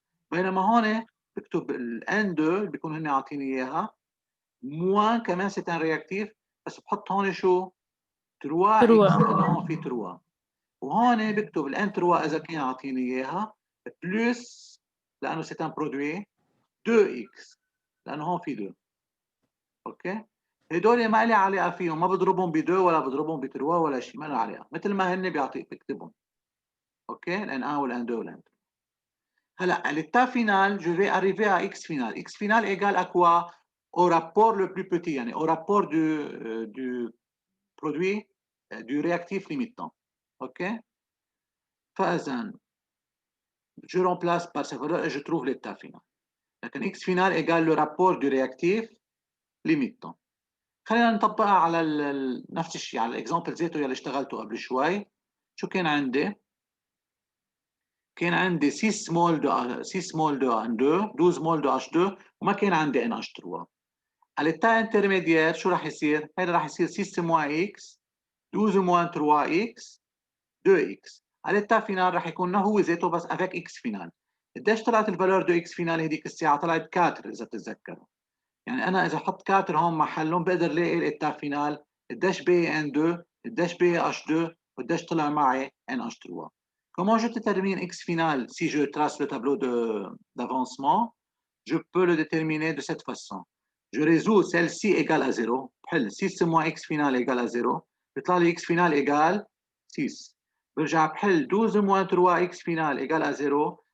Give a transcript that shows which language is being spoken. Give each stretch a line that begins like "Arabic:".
Arabic: بينما هون بكتب ال N2 بيكون هن عاطيني إياها موان كمان ستان رياكتيف بس بحط هون شو 3 X لأنه هون في 3 وهون بكتب ال N3 إذا كان عاطيني إياها بلس لأنه ستان برودوي 2X لأنه هون في 2. اوكي هدول ما لي علاقه فيهم ما بضربهم ب2 ولا بضربهم ب3 ولا شيء ما له علاقه مثل ما هن بيعطيك بكتبهم. اوكي الان 1 والان 2 والان 3.
French: هلا l'état final je vais arriver à x final. X final égale à quoi? Au rapport le plus petit يعني au rapport du produit du réactif limitant.
Arabic: اوكي فاذا
French: je remplace par cette valeur et je trouve l'état final. لكن x final égale le rapport du réactif limitant.
Arabic: خلينا نطبقها على نفس الشيء على الاكزامبل ذاته اللي اشتغلته قبل شوي. شو كان عندي؟ كان عندي 6 مول دو N2 12 مول دو H2 وما كان عندي NH3. على التا انترميديير شو راح يصير؟ هذا راح يصير 6 موان X 12 موان 3X 2X. على التا فينال راح يكون هو ذاته بس افيك X فينال. قديش طلعت الفالور دو X فينال هذيك الساعه؟ طلعت 4 اذا بتتذكروا. يعني انا اذا حط 4 هون محلهم بقدر لاقي الإتا فينال قديش باقي N2 قديش باقي H2 وقديش طلع معي NH3.
French: Comment je détermine X final si je trace le tableau d'avancement? Je peux le déterminer de cette façon. Je résous celle-ci égale à 0.
Arabic: بحل
French: 6 moins X final égale à 0.
Arabic: بيطلع لي
French: X final égale 6.
Arabic: برجع بحل
French: 12 moins 3 X final égale à 0.